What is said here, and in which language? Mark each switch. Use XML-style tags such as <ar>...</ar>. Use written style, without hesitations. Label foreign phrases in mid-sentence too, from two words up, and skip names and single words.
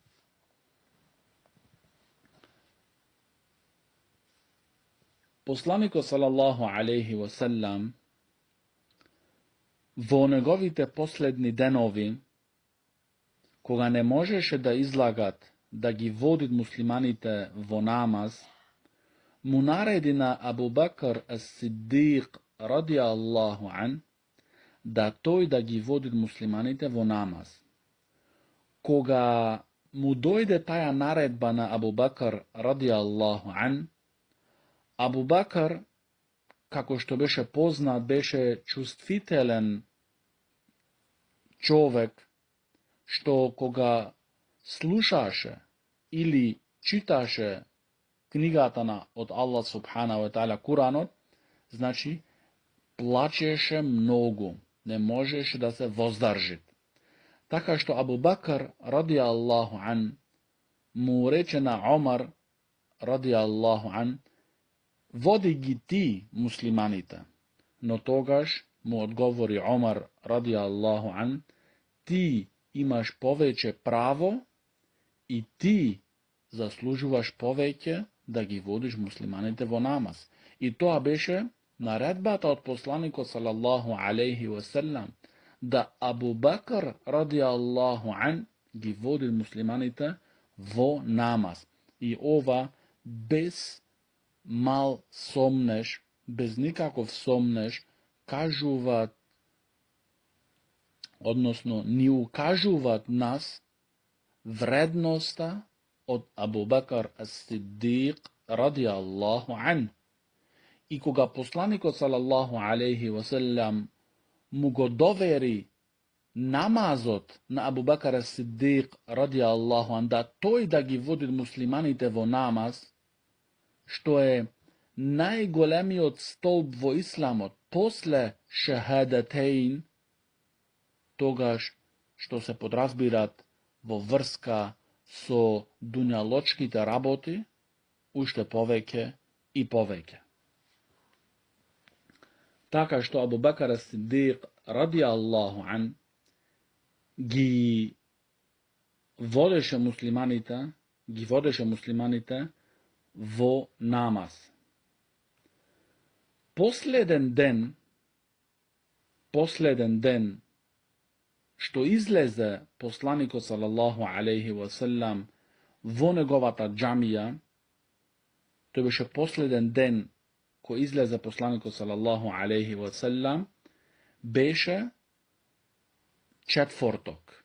<mk>Посланикот</mk> <ar>صلى الله عليه وسلم</ar> <mk>во неговите последни денови, кога не можеше да излагат да ги водит муслиманите во намаз, му нареди на Абу Бакр ас-Сиддиқ</mk> <ar>رضي الله عنه</ar> <mk>да тој да ги води муслиманите во намаз. Кога му дојде таја наредба на Абу Бакр</mk> <ar>رضي الله عنه,</ar> <mk>Абу Бакр, како што беше познат, беше чувствителен човек, што кога слушаше или читаше книгата од</mk> <ar>الله سبحانه وتعالى</ar> <mk>Куранот, значи плачеше многу, не можеше да се воздржи. Така што Абу Бакр</mk> <ar>رضي الله عنه</ar> <mk>му рече на Омар</mk> <ar>رضي الله عنه,</ar> <mk>води ги ти муслиманите. Но тогаш му одговори Омар</mk> <ar>رضي الله عنه,</ar> <mk>ти имаш повеќе право и ти заслужуваш повеќе да ги водиш муслиманите во намаз. И тоа беше наредбата од посланикот</mk> <ar>صلى الله عليه وسلم,</ar> <mk>да Абу Бакр</mk> <ar>رضي الله عنه</ar> <mk>ги води муслиманите во намаз. И ова без мал сомнеш, без никаков сомнеш, кажуваат, односно ни укажуваат нас вредноста од Абу Бакр ас-Сиддиқ</mk> <ar>رضي الله عنه.</ar> <mk>И кога посланикот</mk> <ar>صلى الله عليه وسلم</ar> <mk>му го довери намазот на Абу Бакр ас-Сиддиқ</mk> <ar>رضي الله عنه,</ar> <mk>да тој да ги води муслиманите во намаз, што е најголемиот столб во исламот после шахадатейн, тогаш што се подразбират во врска со дуњалочките работи, уште повеќе и повеќе. Така што Абу Бакр ас-Сиддиқ</mk> <ar>رضي الله عنه</ar> <mk>ги водеше муслиманите во намаз. Последен ден што излезе посланикот</mk> <ar>صلى الله عليه وسلم</ar> <mk>во неговата џамија, тој беше последен ден кој излезе посланикот</mk> <ar>صلى الله عليه وسلم,</ar> <mk>беше четврток.</mk>